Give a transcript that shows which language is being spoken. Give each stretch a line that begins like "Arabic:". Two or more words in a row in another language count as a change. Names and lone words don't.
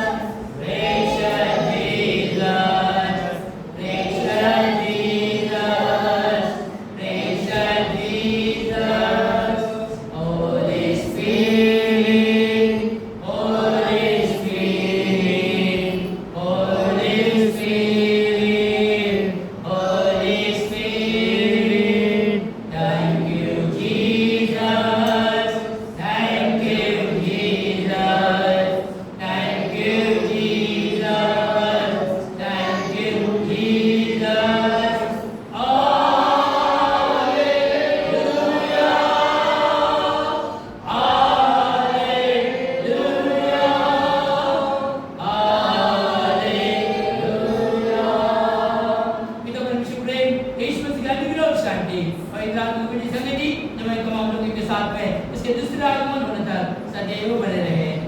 English: gracious Jesus, gracious Jesus, gracious Jesus, Holy Spirit, Holy Spirit, Holy Spirit, Holy Spirit. Thank you, Jesus. Thank you, Jesus. Thank you, Jesus. Thank you, Jesus.
Indonesian: Kita bersyukur
Hindi: यीशु मसीह का अनुग्रह और शांति पवित्र आत्मा की संगति जब हम लोगों के साथ में इसके दूसरे आगमन होने तक सदैव बने रहे।